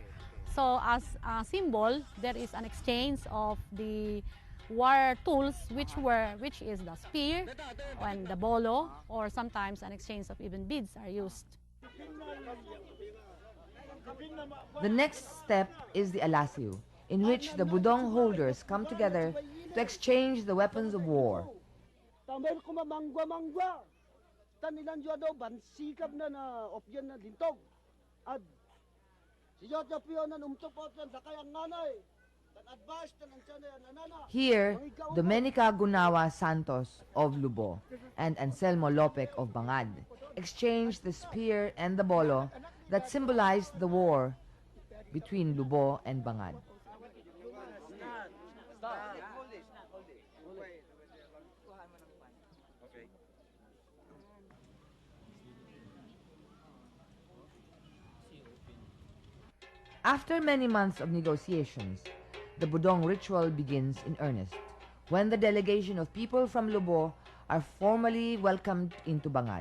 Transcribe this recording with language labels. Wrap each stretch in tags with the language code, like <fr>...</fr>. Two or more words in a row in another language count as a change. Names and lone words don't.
<en>So as a symbol, there is an exchange of the war tools, which is the spear and the bolo, or sometimes an exchange of even beads are used. The next step is the alasiu, in which the budong holders come together to exchange the weapons of war.</en> <kml>Tambay ko mamangwa-mangwa. Tanilan jwa daw bansikap na opyan na dintog. Ad siya piyo na umtupot sa kayang nanay.</kml> <en>Here, Domenica Gunawa Santos of Lubo and Anselmo Lopic of Bangad exchanged the spear and the bolo that symbolized the war between Lubo and Bangad. After many months of negotiations, the Budong ritual begins in earnest, when the delegation of people from Lubo are formally welcomed into Bangad.</en>